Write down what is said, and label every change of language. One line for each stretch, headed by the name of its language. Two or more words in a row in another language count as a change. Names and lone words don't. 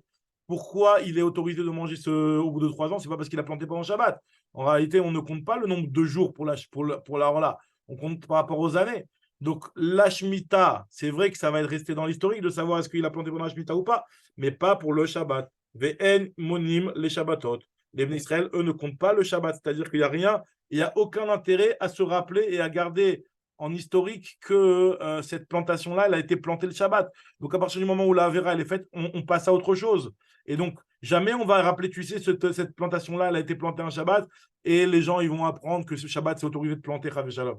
French: Pourquoi il est autorisé de manger au bout de 3 ans? C'est pas parce qu'il a planté pendant Shabbat. En réalité, on ne compte pas le nombre de jours pour la Orla. On compte par rapport aux années. Donc, la Shemitah, c'est vrai que ça va être resté dans l'historique de savoir est-ce qu'il a planté pendant la Shemitah ou pas, mais pas pour le Shabbat.
Hebrew: ואין מונים
French: les Shabbatot. Les Bnei Israël, eux, ne comptent pas le Shabbat, c'est-à-dire qu'il n'y a rien, il n'y a aucun intérêt à se rappeler et à garder en historique que cette plantation-là, elle a été plantée le Shabbat. Donc, à partir du moment où la Avera, elle est faite, on passe à autre chose. Et donc, jamais on va rappeler, tu sais, cette plantation-là, elle a été plantée un Shabbat, et les gens, ils vont apprendre que ce Shabbat, c'est autorisé de planter
Hebrew: חס ושלום.